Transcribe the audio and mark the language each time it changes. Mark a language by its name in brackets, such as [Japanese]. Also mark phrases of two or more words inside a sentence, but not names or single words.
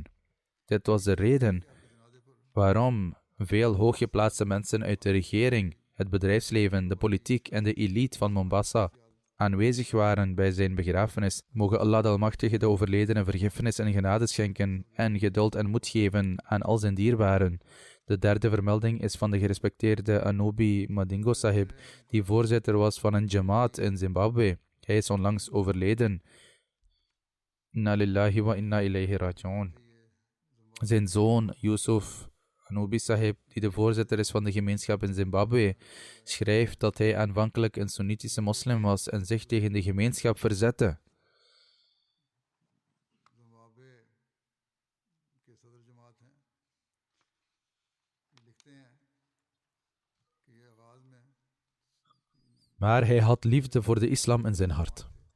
[Dutch] Dit was de reden waarom veel hooggeplaatste mensen uit de regering, het bedrijfsleven, de politiek en de elite van Mombasa aanwezig waren bij zijn begrafenis. Mogen Allah de Almachtige de overledene vergiffenis en genade schenken en geduld en moed geven aan al zijn dierbaren. De derde vermelding is van de gerespecteerde Anobi Madingo Sahib, die voorzitter was van een jamaat in Zimbabwe. Hij is onlangs overleden. [Arabic] إنا لله وإنا إليه راجعون. [Dutch] Zijn zoon Yusuf Anobi Sahib, die de voorzitter is van de gemeenschap in Zimbabwe, schrijft dat hij aanvankelijk een Soenitische moslim was en zich tegen de gemeenschap verzette. Maar hij had liefde voor de islam in zijn hart.